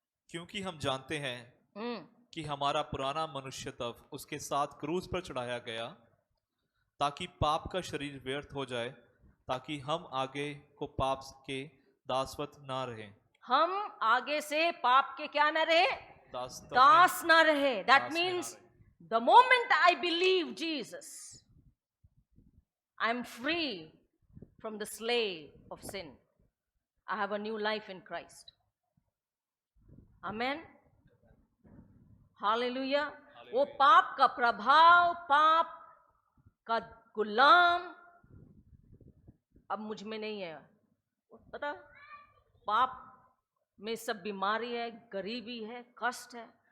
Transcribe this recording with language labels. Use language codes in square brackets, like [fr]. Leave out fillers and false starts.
[hi] क्योंकि हम जानते हैं कि हमारा पुराना मनुष्य तब उसके साथ क्रूस पर चढ़ाया गया, ताकि पाप का शरीर व्यर्थ हो जाए, ताकि हम आगे को पाप के दासवत ना रहें। हम आगे से पाप के क्या न रहे? दास दास ना रहे. That दास में ना [en] means [hi] रहे। [en] the moment I believe Jesus, I'm free from the slave of sin. I have a new life in Christ. Amen. Hallelujah. [hi] वो पाप का प्रभाव, पाप का गुलाम अब मुझ में नहीं है. पता, पाप में सब बीमारी है, गरीबी है, कष्ट है.